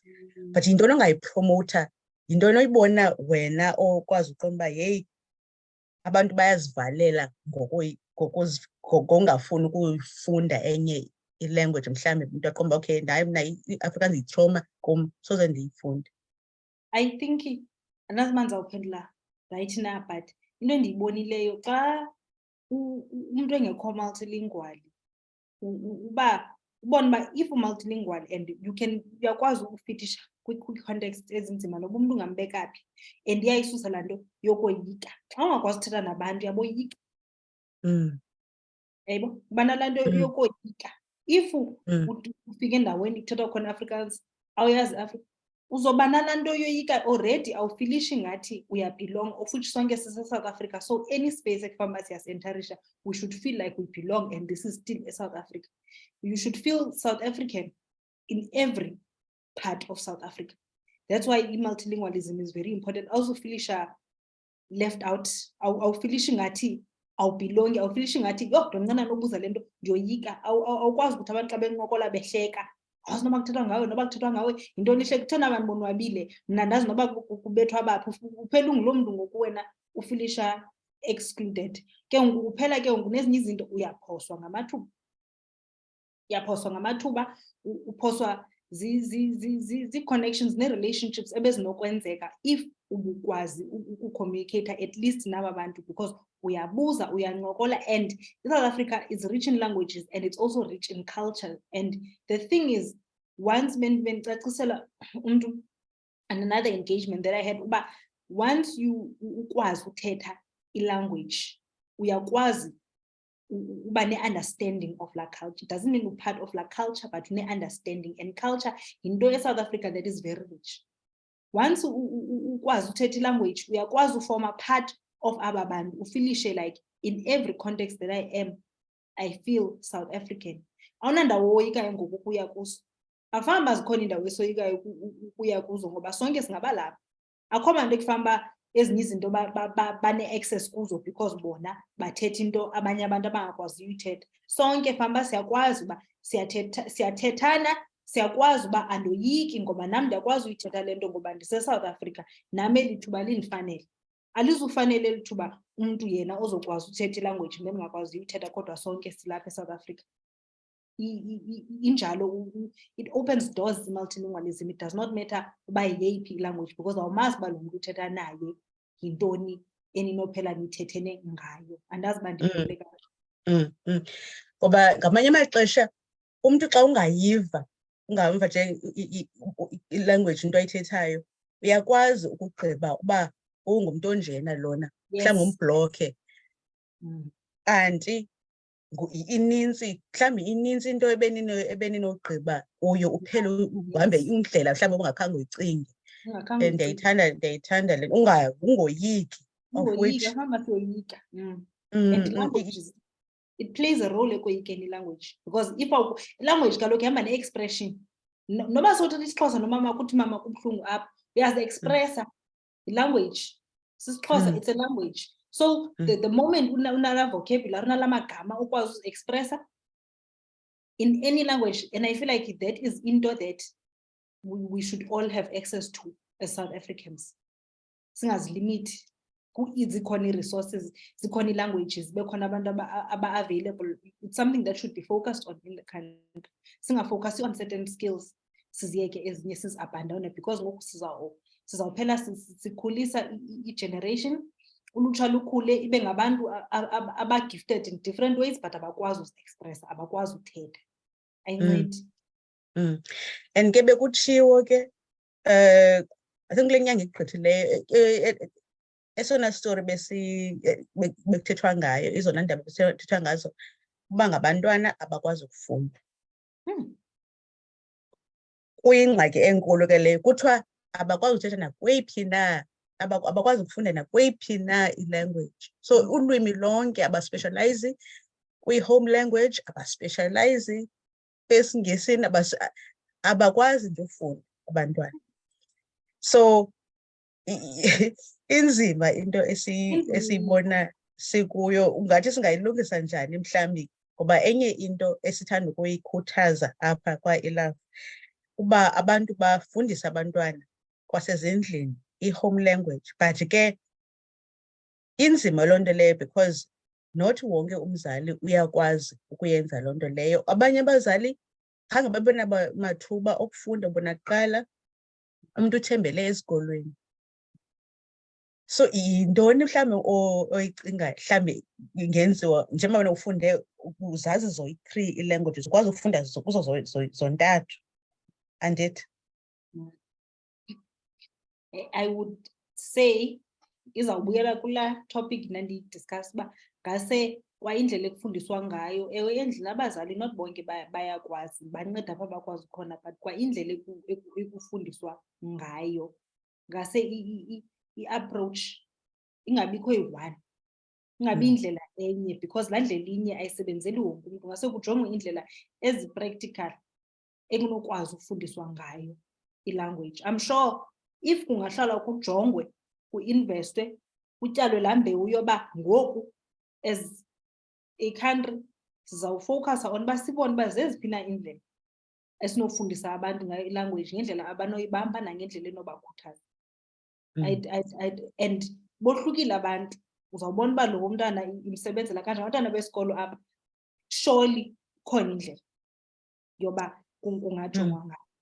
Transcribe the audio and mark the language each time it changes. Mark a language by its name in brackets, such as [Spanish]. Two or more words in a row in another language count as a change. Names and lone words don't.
[Xhosa] But yintoni ongayipromowutha, yintoni oyibona wena okwazi uqonda uba yeyi abantu bayazivalela ngokungafuni ukuyifunda enye i-language, mhlawumbi umntu aqonda uba okay naye mna i-Afrikaans yitroma kum, soze ndiyifunde? [English] I think [Xhosa] andazi uba ndizawuphendula right na, but into endiyibonileyo xa umntu engekho multilingual uba ubona uba [English] if multilingual and [Xhosa] uyakwazi ukufitisha kwi-context ezinzima noba umntu ungambeka phi, and iyayisusa laa nto yokoyika. Xa ungakwazi uthetha nabantu uyaboyika, yayibo, ubana laa nto yokoyika. If ufike endaweni kuthethwa khona Afrikaans awuyazi Afrika, uzoba nalaa nto yoyika already, awufilishi ngathi uyabelong, futhi sonke sise-South Africa. [English] So any space [Xhosa] ekufana siyasentarisha, [English] we should feel like we belong, and this is still South Africa. You should feel South African in every part of South Africa. That's why multilingualism is very important. Also filisha left out, [Xhosa] awufilishi ngathi awubelongi, awufilishi ngathi yo ndimncane nobuza lento ndiyoyika, awukwazi ukuthi abantu xa bencokola behleka awazi noba kuthethwa ngawe noba kuthethwa ngawe yintoni ihleka, kutheni abantu bonwabile, mna ndazi noba kubethwa baphi, uphela unguloo mntu ngoku wena ufilisha excluded. Ke ngoku kuphela ke ngoku nezinye izinto uyaphoswa ngamathuba, uphoswa zii-connections nee-relationships ebezinokwenzeka if ubukwazi ukucommunicate [English] at least [Xhosa] naba bantu, because uyabuza, uyancokola, [English] and South Africa is rich in languages and it's also rich in culture. And the thing is, once [Xhosa] bendicacisela umntu [English] and another engagement that I had, uba once you [Xhosa] ukwazi uthetha i-language, uyakwazi uba ne-understanding [English] of la culture. It doesn't mean you're part of la culture, but ne-understanding. And culture in South Africa that is very rich. [Xhosa] Once ukwazi uthetha i-language, uyakwazi [English] form a part of [Xhosa] aba bantu, ufilishe [English] like in every context that I am, I feel South African. [Xhosa] Awunandawo woyikayo ngoku ukuya kuso. Afamba zikhona indawo esoyikayo ukuya kuzo ngoba sonke singabalapha. Akho bantu ekufamba ezinye izinto bane-access kuzo because bona bathetha into abanye abantu abangakwazi uyithetha. Sonke famba siyakwazi uba siyathethana, siyakwazi uba andoyiki ngoba nam ndiyakwazi uyithetha le nto ngoba ndise-South Africa, nam eli thuba lindifanele. Alizufanele eli thuba umntu yena ozokwazi uthetha ilanguage ndingakwazi uyithetha, kodwa sonke silapha eSouth Africa. Injalo, [English] it opens doors multilingualism. It does not matter [Xhosa] uba yeyiphi ilanguage because awumazi uba lo mntu uthetha naye yintoni eninophela nithethene ngayo. Andazi uba ndiphendule kakuhle. Ngoba ngamanye amaxesha umntu xa ungayiva, ungamva nje ilanguage into ayithethayo, uyakwazi ukugqiba uba ungumntu onjena lona, mhlawumbi umbhlokhe. Kanti mhlawumbi inintsi into ebeninogqiba kuyo, uphele uhambe indlela mhlawumbi obungakhange uyicinge. Ndiyayithanda le ungoyiki, [English] of which and languages, it plays a role [Xhosa] ekoyikeni ilanguage, [English] because if [Xhosa] ilanguage kaloku ihamba ne-expression. Noba sothetha isiXhosa nomama kuthi mama kubuhlungu apha, uyazi-expressa ilanguage. SisiXhosa, [English] it's a language. So the moment [Xhosa] unala vocabulary, unala magama ukwazi uzi-expressa [English] in any language, and I feel like that is into that we should all have access to as South Africans. [Xhosa] Singazilimit. Zikhona ii-resources, zikhona ii-languages, bekhona abantu aba-available. [English] It's something that should be focused on in the country. [Xhosa] Singafocus [English] on certain skills, [Xhosa] siziyeke ezinye sizi-abandone, because ngoku sizawuphela sikhulisa i-generation, ulutsha lukhule ibe ngabantu aba-gifted [English] in different ways but [Xhosa] abakwazi uzi-expressa, abakwazi uthetha. Ayincedi. And ke bekutshiwo ke, [English] I think [Xhosa] kule nyanga igqithileyo, esona story bekuthethwa ngayo, izona ndaba bekuthethwa ngazo, uba ngabantwana abakwazi ukufunda. Kuyingxaki enkulu ke leyo, kuthiwa abakwazi uthetha nakweyiphi na, abakwazi ukufunda nakweyiphi na ilanguage. So ulwimi lonke abaspecialize kwi-home language, abaspecialize esiNgesini, abakwazi nje ufunda abantwana. So inzima into esiyibona sikuyo, ungathi singayilungisa njani mhlawumbi, ngoba enye into esithanda ukuyikhuthaza apha kwa-iLove, uba abantu bafundise abantwana kwasezindlini i-home language. But ke inzima loo nto leyo because not wonke umzali uyakwazi ukuyenza loo nto leyo. Abanye abazali khange babe namathuba okufunda bona kuqala, umntu uthembele esikolweni. So yintoni mhlawumbi oyicinga mhlawumbi ingenziwa njengoba wena ufunde uzazi zoyi-3 ii-languages, ukwazi ukufunda kuzo zontathu, andithi? [English] I would say [Xhosa] izawubuyela kulaa topic nandiyidiscuss uba ngase kwayindlela ekufundiswa ngayo. Ewe, endlini abazali not bonke bayakwazi, banceda apha bakwazi khona, but kwayindlela ekufundiswa ngayo ngase i-approach ingabikho eyi-one, ingabi indlela enye, because laa ndlela inye ayisebenzeli wonke umntu. Ngase kujongwe indlela ezi-practical ekunokwazi ukufundiswa ngayo ilanguage. [English] I'm sure [Xhosa] if kungahlala kujongwe, kuinvestwe, kutyalwe laa mbewu yoba ngoku [English] as a country [Xhosa] sizawufocusa on uba sibone uba zeziphi na indlela esinofundisa abantu ngayo ilanguage ngendlela abanoyibamba nangendlela enobakhuthaza. And bohlukile abantu uzawubona uba lo mntwana imsebenzela kanjani. Abantwana besikolo apha surely khona indlela yoba kungajongwa ngayo.